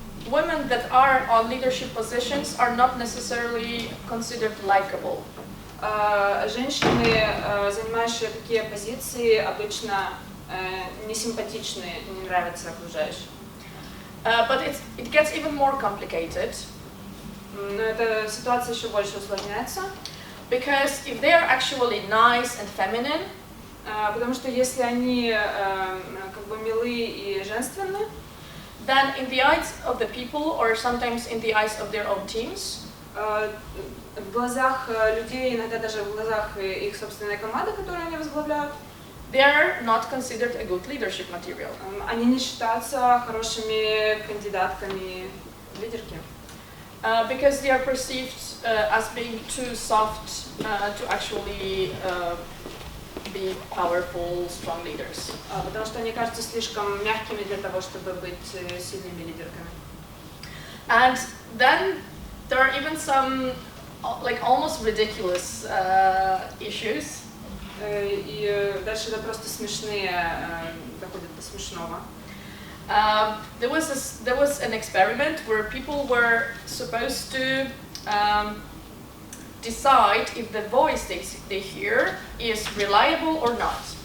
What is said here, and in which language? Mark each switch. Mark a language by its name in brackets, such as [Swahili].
[English] women that are on leadership positions are not necessarily considered likable. [Russian] Женщины, занимающие такие позиции, обычно несимпатичны, не нравятся окружающим. [English] But it gets even more complicated. [Russian] Но эта ситуация еще больше усложняется. [English] Because if they are actually nice and feminine, [Russian] потому что если они как бы милые и женственны, [English] then in the eyes of the people, or sometimes in the eyes of their own teams, [Russian] в глазах людей, иногда даже в глазах их собственной команды, которую они возглавляют, [English] they are not considered a good leadership material. [Russian] Они не считаются хорошими кандидатками в лидерки. [English] Because they are perceived as being too soft to actually be powerful, strong leaders. [Russian] Потому что они кажутся слишком мягкими для того, чтобы быть сильными лидерками. [English] And then there are even some like almost ridiculous issues. [Russian] И дальше это просто смешные, доходит до смешного. [English] There was an experiment where people were supposed to decide if the voice they hear is reliable or not.